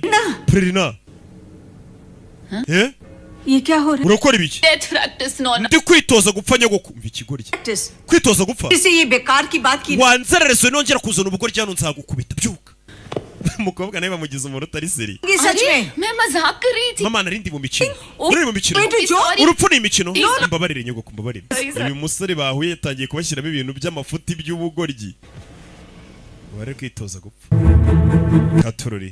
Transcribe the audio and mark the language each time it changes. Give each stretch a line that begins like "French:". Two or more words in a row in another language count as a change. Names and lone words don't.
Kinyarwanda: Prerina.
Hindi: ये क्या हो रहा है?
Kinyarwanda: Urakora ibiki?
English: death practice non
Kinyarwanda: Ndi kwitoza gupfa nyogoko. Umva ikigoryi. Kwitoza gupfa.
Hindi: इसे ये बेकार की बात की
Kinyarwanda: Wanzerereze nongera kuzana ubugoryi hano nzagukubita. Byuka. Umukobwa nawe bamugize umuntu utari seri.
Hindi: सच में मैं मजाक कर रही थी
Kinyarwanda: Mama narindi mu mikino. Uri mu mikino. Urupfu ni imikino. Mbabarire nyogoko mbabarire. Uyu musore bahuye yatangiye kubashyiramo ibintu by'amafuti by'ubugoryi. Wari kwitoza gupfa. Katururi.